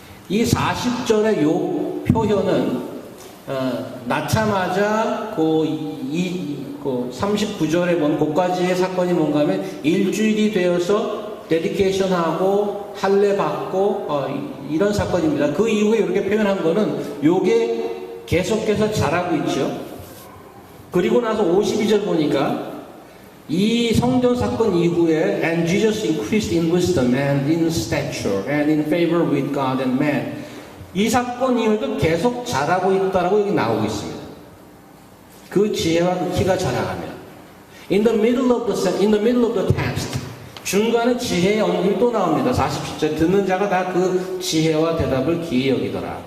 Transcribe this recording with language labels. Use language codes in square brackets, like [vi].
[ko] 이 40절의 요 표현은 낳자마자 39절에 본 그까지의 사건이 뭔가 하면 일주일이 되어서 데디케이션하고 할례 받고 이런 사건입니다. 그 이후에 이렇게 표현한 거는 요게 계속해서 자라고 있죠. 그리고 나서 52절 보니까 이 성전 사건 이후에 [en] and Jesus increased in wisdom and in stature and in favor with God and man. [ko] 이 사건 이후에도 계속 자라고 있다라고 여기 나오고 있습니다. 그 지혜와 그 키가 자라가면 [en] in the middle of the text [ko] 중간에 지혜의 언급이 또 나옵니다. 40절 듣는 자가 다 그 지혜와 대답을 기이 여기더라.